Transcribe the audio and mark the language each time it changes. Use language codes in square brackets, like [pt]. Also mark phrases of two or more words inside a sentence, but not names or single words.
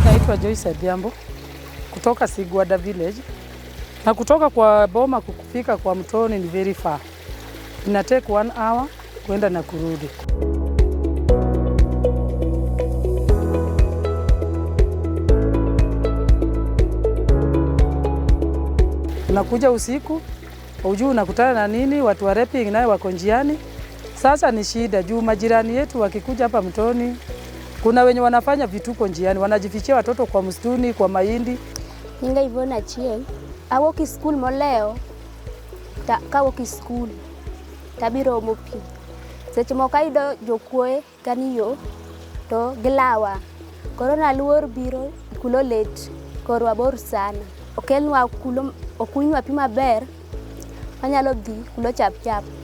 [sw] naitwa Joyce Adhiambo kutoka Sigwada village, na kutoka kwa boma kufika kwa mtoni ni [en] very far. [sw] Ina [en] take 1 hour [sw] kwenda na kurudi. Unakuja usiku, hujui unakutana na nini, watu wa rapping naye wako njiani. Sasa ni shida juu majirani yetu wakikuja hapa mtoni, kuna wenye wanafanya vituko njiani, wanajifichia watoto kwa msituni, kwa mahindi. [luo] Ninga Ivona Chieng, awoki school moleo, kawoki school, tabiro mopi. Seche moko ayudo jokwoe kaniyo to gilawa. Korona luor biro kulo let, korwa bor sana. Okelnwa kulo, okunywa pi maber, wanyalo dhi kulo chap chap.